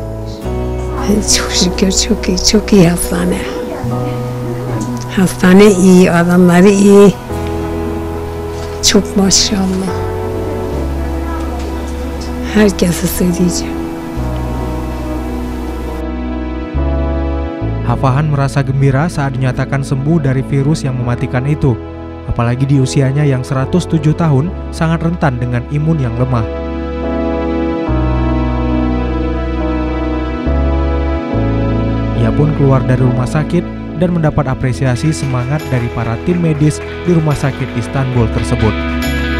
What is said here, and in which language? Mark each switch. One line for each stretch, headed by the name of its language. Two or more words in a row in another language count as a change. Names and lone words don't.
Turkish: Çok şükür çok iyi, çok iyi hastane. Hastane iyi, adamları iyi. Çok maşallah. Herkese söyleyeceğim.
Indonesian: Hafahan merasa gembira saat dinyatakan sembuh dari virus yang mematikan itu. Apalagi di usianya yang 107 tahun, sangat rentan dengan imun yang lemah. Ia pun keluar dari rumah sakit dan mendapat apresiasi semangat dari para tim medis di rumah sakit Istanbul tersebut.